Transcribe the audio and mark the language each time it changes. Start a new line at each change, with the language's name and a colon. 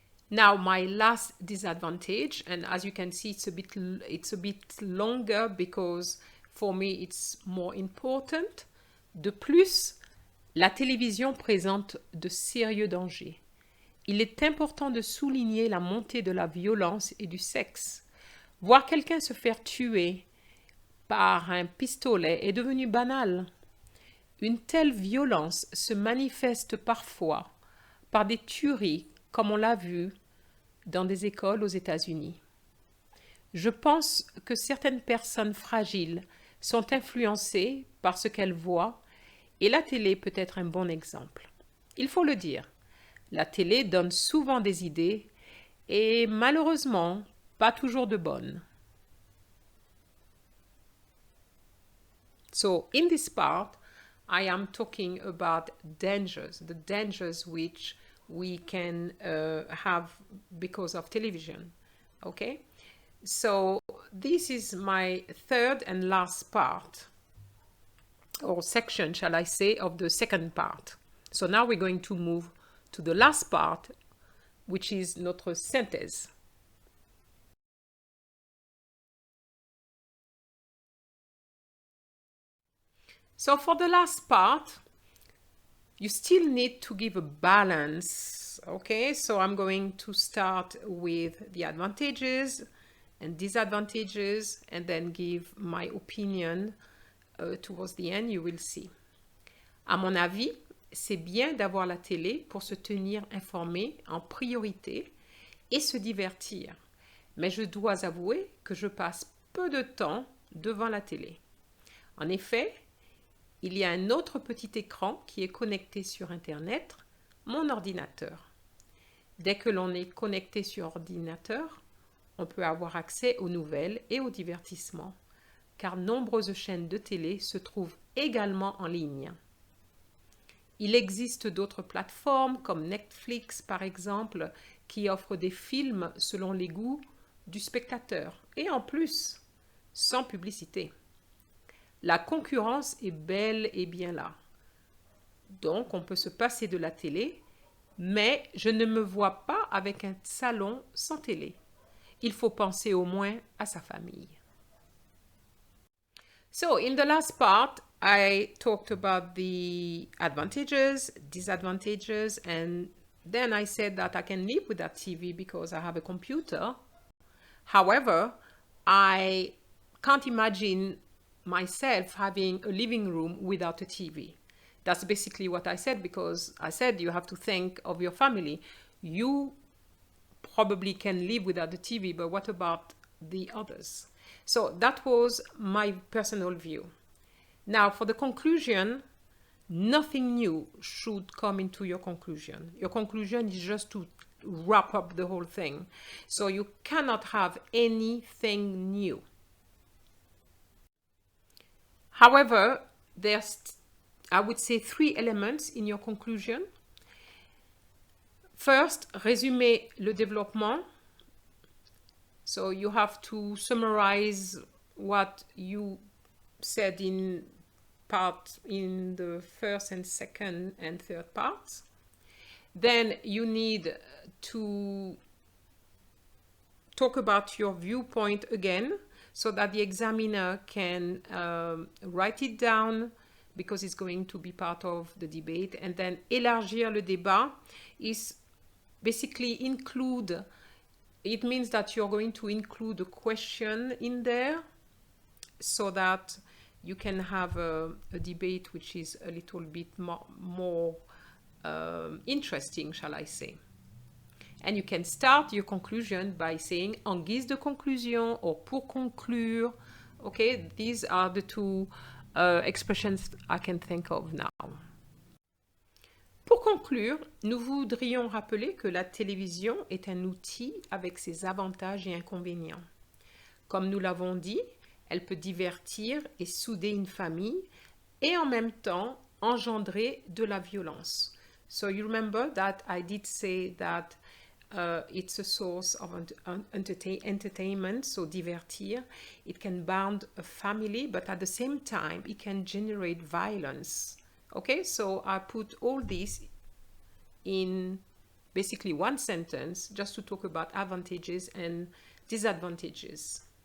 English: Now, my last disadvantage, and as you can see, it's a bit longer because for me it's more important.
French: De plus, la télévision présente de sérieux dangers. Il est important de souligner la montée de la violence et du sexe. Voir quelqu'un se faire tuer par un pistolet est devenu banal. Une telle violence se manifeste parfois par des tueries, comme on l'a vu dans des écoles aux États-Unis. Je pense que certaines personnes fragiles sont influencées par ce qu'elles voient et la télé peut être un bon exemple. Il faut le dire, la télé donne souvent des idées et malheureusement pas toujours de bonnes.
English: So in this part, I am talking about dangers, the dangers which we can have because of television. Okay, so this is my third and last part, or section, shall I say, of the second part. So now we're going to move to the last part, which is
French: notre synthèse.
English: So for the last part, you still need to give a balance, okay? So I'm going to start with the advantages and disadvantages and then give my opinion towards the end, you will see.
French: À mon avis, c'est bien d'avoir la télé pour se tenir informé en priorité et se divertir. Mais je dois avouer que je passe peu de temps devant la télé. En effet, il y a un autre petit écran qui est connecté sur Internet, mon ordinateur. Dès que l'on est connecté sur ordinateur, on peut avoir accès aux nouvelles et aux divertissements, car nombreuses chaînes de télé se trouvent également en ligne. Il existe d'autres plateformes comme Netflix par exemple, qui offrent des films selon les goûts du spectateur et en plus, sans publicité. La concurrence est bel et bien là. Donc, on peut se passer de la télé, mais je ne me vois pas avec un salon sans télé. Il faut penser au moins à sa famille.
English: So, in the last part, I talked about the advantages, disadvantages, and then I said that I can live without TV because I have a computer. However, I can't imagine myself having a living room without a TV. That's basically what I said, because I said you have to think of your family. You probably can live without the TV, but what about the others? So that was my personal view. Now, for the conclusion, nothing new should come into your conclusion. Your conclusion is just to wrap up the whole thing. So you cannot have anything new. However, there's, I would say, 3 elements in your conclusion. First,
French: résumer le développement.
English: So you have to summarize what you said in the first and second and third parts. Then you need to talk about your viewpoint again, so that the examiner can write it down, because it's going to be part of the debate. And then
French: élargir le débat
English: is basically include, it means that you're going to include a question in there, so that you can have a debate which is a little bit more interesting, shall I say. And you can start your conclusion by saying
French: en guise de conclusion
English: or
French: pour conclure.
English: Okay, these are the 2 expressions I can think of now.
French: Pour conclure, nous voudrions rappeler que la télévision est un outil avec ses avantages et inconvénients. Comme nous l'avons dit, elle peut divertir et souder une famille et en même temps engendrer de la violence.
English: So you remember that I did say that it's a source of entertainment, so divertir. It can bond a family, but at the same time, it can generate violence. Okay, so I put all this in basically one sentence just to talk about advantages and disadvantages.